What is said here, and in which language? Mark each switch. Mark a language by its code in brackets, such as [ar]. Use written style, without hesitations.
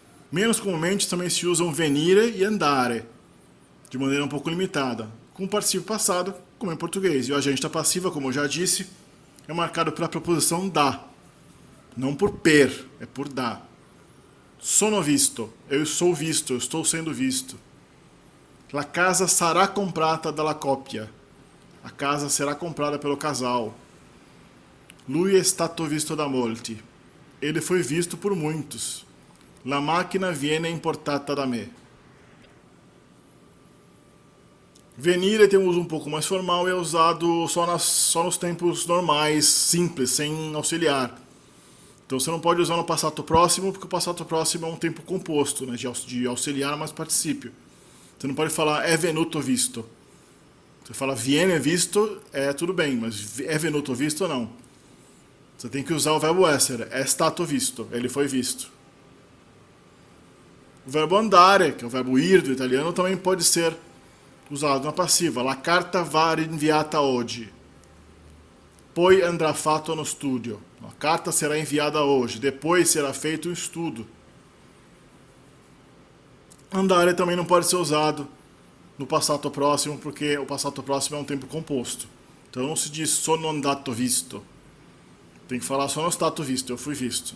[pt] Menos comumente também se usam venire e andare, de maneira um pouco limitada, com o particípio passado, como em português. E o agente da passiva, como eu já disse, é marcado pela preposição da, não por per, é por da. [it] Sono visto, [pt] eu sou visto, eu estou sendo visto. [it] La casa sarà comprata dalla coppia, [pt] a casa será comprada pelo casal. [it] Lui è stato visto da molti, [pt] ele foi visto por muitos. [it] La macchina viene importata da me. [pt] Venire tem um uso um pouco mais formal e é usado só nos tempos normais, simples, sem auxiliar. Então você não pode usar no passato próximo, porque o passato próximo é um tempo composto, né, de auxiliar mais particípio. Você não pode falar é [it] venuto visto. [pt] Você fala [it] viene visto, [pt] tudo bem, mas é venuto visto não. Você tem que usar o verbo essere, [it] è stato visto, [pt] ele foi visto. O verbo andare, que é o verbo ir do italiano, também pode ser usado na passiva. [it] La carta va rinviata oggi. Poi andrà fatto no studio. [pt] A carta será enviada hoje. Depois será feito um estudo. Andare também não pode ser usado no passato próximo, porque o passato próximo é um tempo composto. Então não se diz [it] sono andato visto. [pt] Tem que falar [it] sono stato visto, [pt] eu fui visto.